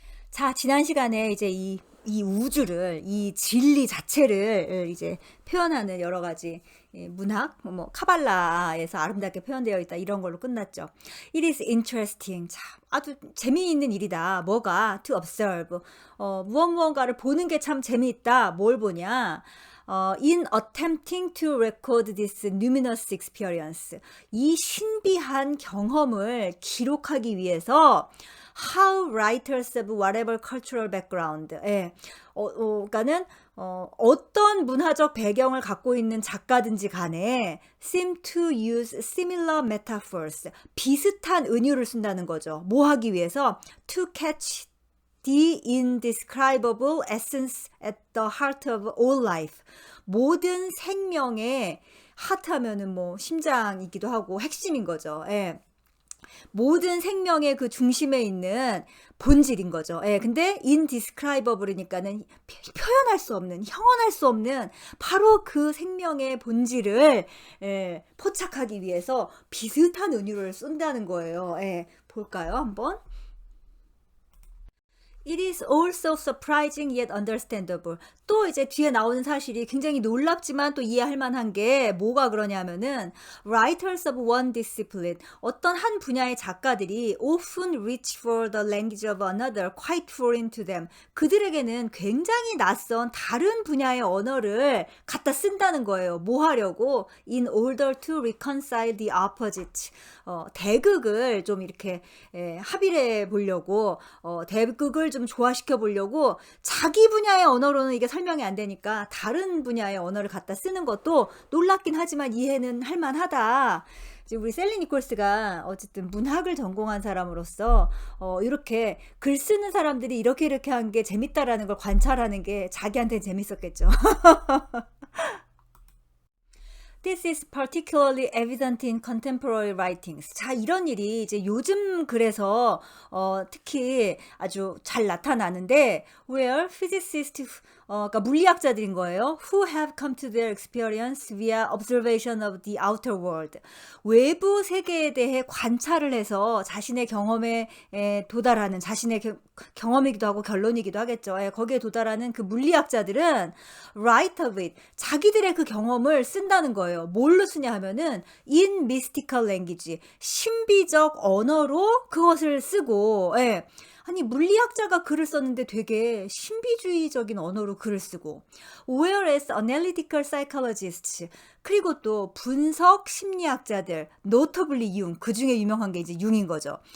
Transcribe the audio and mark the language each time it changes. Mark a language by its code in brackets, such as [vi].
[ko] 자, 지난 시간에 이제 이 우주를, 이 진리 자체를 이제 표현하는 여러 가지 문학, 카발라에서 아름답게 표현되어 있다 이런 걸로 끝났죠. [en] It is interesting. [ko] 참, 아주 재미있는 일이다. 뭐가? [en] To observe. [ko] 무언가를 보는 게 참 재미있다. 뭘 보냐? [en] In attempting to record this luminous experience. [ko] 이 신비한 경험을 기록하기 위해서 [en] how writers of whatever cultural background, [ko] 그러니까는 어떤 문화적 배경을 갖고 있는 작가든지 간에 [en] seem to use similar metaphors, [ko] 비슷한 은유를 쓴다는 거죠. 뭐 하기 위해서? [en] To catch the indescribable essence at the heart of all life. [ko] 모든 생명의 하트 하면은 뭐 심장이기도 하고 핵심인 거죠. 예. 모든 생명의 그 중심에 있는 본질인 거죠. 예, 근데 indescribable이니까는 표현할 수 없는, 형언할 수 없는 바로 그 생명의 본질을 포착하기 위해서 비슷한 은유를 쓴다는 거예요. 예, 볼까요, 한번? [en] It is also surprising yet understandable. [ko] 또 이제 뒤에 나오는 사실이 굉장히 놀랍지만 또 이해할 만한 게 뭐가 그러냐면은 [en] writers of one discipline, [ko] 어떤 한 분야의 작가들이 [en] often reach for the language of another quite foreign to them. [ko] 그들에게는 굉장히 낯선 다른 분야의 언어를 갖다 쓴다는 거예요. 뭐 하려고? [en] In order to reconcile the opposites. [ko] 대극을 좀 이렇게 합의해 보려고, 대극을 좀 조화시켜 보려고 자기 분야의 언어로는 이게 설명이 안 되니까 다른 분야의 언어를 갖다 쓰는 것도 놀랍긴 하지만 이해는 할 만하다. 우리 셀리 니콜스가 어쨌든 문학을 전공한 사람으로서 이렇게 글 쓰는 사람들이 이렇게 한 게 재밌다라는 걸 관찰하는 게 자기한테 재밌었겠죠. [en] This is particularly evident in contemporary writings. [ko] 자, 이런 일이 이제 요즘 글에서 특히 아주 잘 나타나는데 [en] where physicists, [ko] 그러니까 물리학자들인 거예요. [en] Who have come to their experience via observation of the outer world. [ko] 외부 세계에 대해 관찰을 해서 자신의 경험에 도달하는, 자신의 경험이기도 하고 결론이기도 하겠죠. 거기에 도달하는 그 물리학자들은 [en] write of it, [ko] 자기들의 그 경험을 쓴다는 거예요. 뭘로 쓰냐 하면은 [en] in mystical language, [ko] 신비적 언어로 그것을 쓰고, 아니 물리학자가 글을 썼는데 되게 신비주의적인 언어로 글을 쓰고, [en] whereas analytical psychologists, [ko] 그리고 또 분석 심리학자들, [en] notably [ko] 융, 그 중에 유명한 게 이제 융인 거죠.